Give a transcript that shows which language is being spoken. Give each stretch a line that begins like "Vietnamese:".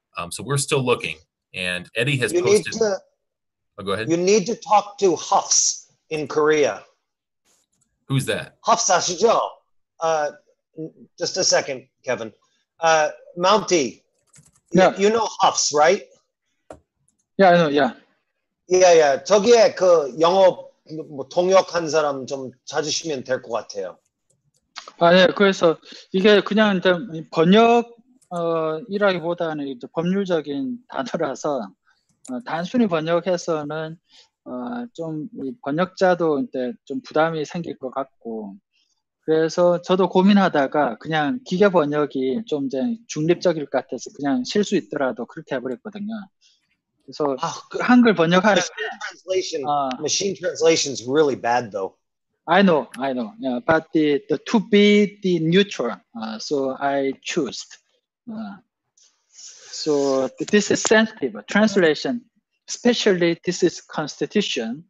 English: So we're still looking, and Eddie has posted. Go ahead. You need to talk to Huffs in Korea. Who's that?
Korean: Huffs 아시죠?
English: Just a second, Kevin. Mountie, you know Huffs, right? Yeah, I know, yeah. Yeah.
Korean: 저기에 그 영어 통역한 사람 좀 찾으시면 될 것 같아요. 네. 그래서 이게 그냥 이제 번역이라기보다는 이제 법률적인 단어라서 단순히 번역해서는 좀 번역자도 이제 좀 부담이 생길 것 같고, 그래서 저도 고민하다가 그냥 기계 번역이 좀 이제 중립적일 것 같아서 그냥 쉴 수 있더라도 그렇게 해버렸거든요. 그래서 한글 번역할 때
English: machine translation is really bad though. I know. Yeah, but the to be the neutral, so I choose. So this is sensitive. Translation, especially this is Constitution.